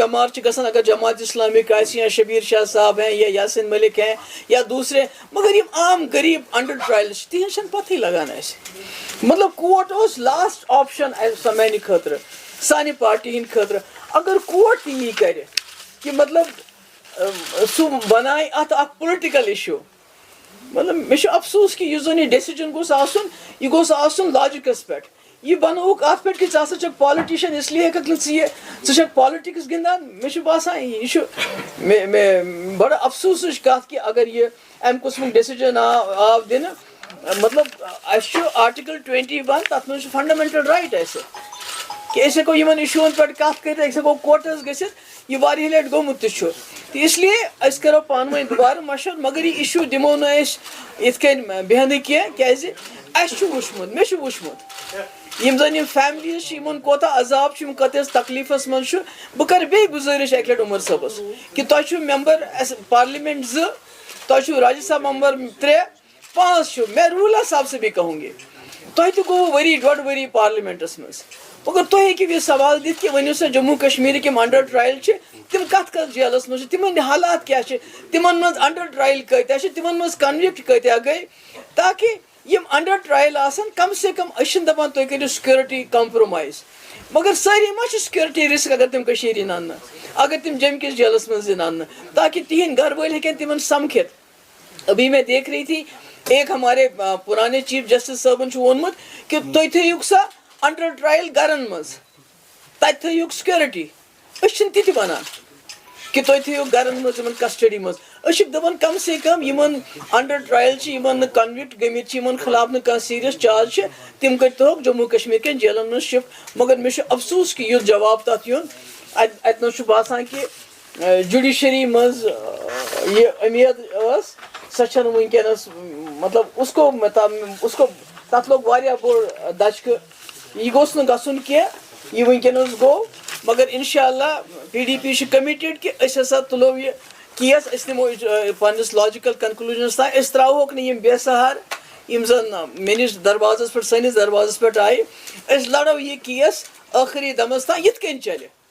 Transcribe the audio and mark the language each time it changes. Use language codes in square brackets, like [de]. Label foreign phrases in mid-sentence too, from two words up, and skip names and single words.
[ks] بیمار گژھان اگر جماعت اسلامک آسہِ [ur] یا شبیر شاہ صاحب ہیں یا یاسین ملک ہیں یا دوسرے [ks] مگر یم عام غریب انڈر ٹرائل تہذ چھنہٕ پتہٕے لگان اسہِ مطلب کوٹ اوس [en] last option [ks] میانہِ خٲطرٕ سانہِ پارٹی ہٕنٛدِ خٲطرٕ اگر کوٹ تہِ یی کرِ کہ مطلب سُہ بنایہِ اتھ اکھ [en] political issue [ks] مطلب مےٚ چھُ افسوٗس کہ یُس زن یہِ ڈیسِجن گوٚژھ آسُن یہِ گوٚژھ آسُن لاجِکس پٮ۪ٹھ یہ بنوک ات پہ کہ ژٕ ہسا چھکھ پالٹیشن [ur] اس لیے [ks] ہیٚککھ نہٕ ژٕ چھکھ پالٹکس گِنٛدان مےٚ چھُ باسان یہ چھُ بڑٕ افسوٗسٕچ کتھ کہ اگر یہ امہِ قٕسمُک ڈیسِجن آو دِنہٕ مطلب اسہِ چھُ آرٹِکل 21 تتھ منٛز چھُ [en] fundamental right [ks] اسہِ کہ أسۍ ہیٚکو یِمن اِشوٗون پٮ۪ٹھ کتھ کٔرِتھ أسۍ ہیٚکو کوٹس گٔژھِتھ یہِ واریاہ لٹہِ گوٚمُت تہِ چھُ تہٕ [ur] اس لیے [ks] أسۍ کرو پانہٕ ؤنۍ دُبارٕ مشور مگر یہِ اِشوٗ دِمو نہٕ أسۍ یِتھ کٔنۍ بیٚہنہٕ کینٛہہ کیازِ اسہِ چھُ وٕچھمُت مےٚ چھُ وٕچھمُت یم زن فیملیز چھِ یمن کوتاہ عذاب چھُ یم کتس تکلیفس منٛز چھُ بہٕ کرٕ بیٚیہِ گُزٲرِش اکہِ لٹہِ عمر صٲبس کہ تۄہہِ چھُو [en] member parliament [ks] 2 تۄہہِ چھُو راجیہ سبھا ممبر 3 5 چھُ [ur] میں روح اللہ صاحب سے بھی کہوں گی [ks] تۄہہِ تہِ گوٚو 1.5 ؤری پارلیمنٹس منٛز مگر تُہۍ ہیٚکِو یہِ سوال دِتھ کہ ؤنِو سا جموں کشمیرٕکۍ یِم [en] under trial [ks] چھِ تِم کتھ جیلس منٛز چھِ تِمن حالات کیاہ چھِ تِمن منٛز [en] under trial [ks] کۭتیاہ چھِ تِمن منٛز کنوِکٹ کۭتیاہ گٔے تاکہ یم [en] under trial [ks] آسن [ur] کم سے کم [ks] أسۍ چھِنہٕ دپان تُہۍ کٔرِو [en] security compromise [ks] مگر سٲری ما چھِ [en] security risk [ks] اگر تِم کٔشیٖرِ یِن اننہٕ اگر تِم جمہِ کِس جیلس منٛز یِن اننہٕ تاکہ تِہنٛدۍ گھر وٲلۍ ہیٚکن تِمن سمکھِتھ [ur] ابھی میں دیکھ رہی تھی ایک ہمارے پرانے [en] chief justice [ks] صٲبن چھُ ووٚنمُت کہ تُہۍ تھٲیِو سا [en] under trial [ks] گرن منٛز تتہِ تھٲیِو سکیورٹی أسۍ چھِنہٕ تہِ تہِ ونان کہ تُہۍ تھٲیِو گرن منٛز یِمن کسٹڈی منٛز أسۍ چھِ دپان [ur] کم سے کم [ks] یِمن [en] under trial [ks] چھِ یِمن نہٕ کنوِکٹ گٔمٕتۍ چھِ یِمن خلاف نہٕ کانٛہہ [en] serious charge [ks] چھِ تِم کٔرۍتوکھ جموں کشمیٖر کٮ۪ن جیلن منٛز شفٹ مگر مےٚ چھُ افسوٗس کہ یُتھ جواب تتھ یُن اتہِ نس چھُ باسان کہ جُڈِشری منٛز یہِ اُمید ٲس سۄ چھنہٕ وٕنکیٚنس مطلب [ur] اس کو [ks] تتھ لوٚگ واریاہ بوٚڑ دچکہٕ یہِ گوٚژھ نہٕ گژھُن کینٛہہ یہِ وٕنکیٚنس گوٚو مگر انشاء اللہ PDP چھِ کمِٹِڈ کہ أسۍ ہسا تُلو یہِ کیس أسۍ نِمو پننس [en] logical conclusion [ks] تام أسۍ تراوہوکھ نہٕ یِم بے سہارٕ یِم زن میٲنِس دروازس پٮ۪ٹھ سٲنِس دروازس پٮ۪ٹھ آیہِ أسۍ لڑو یہِ کیس ٲخری دمس تام یِتھ کٔنۍ چلہِ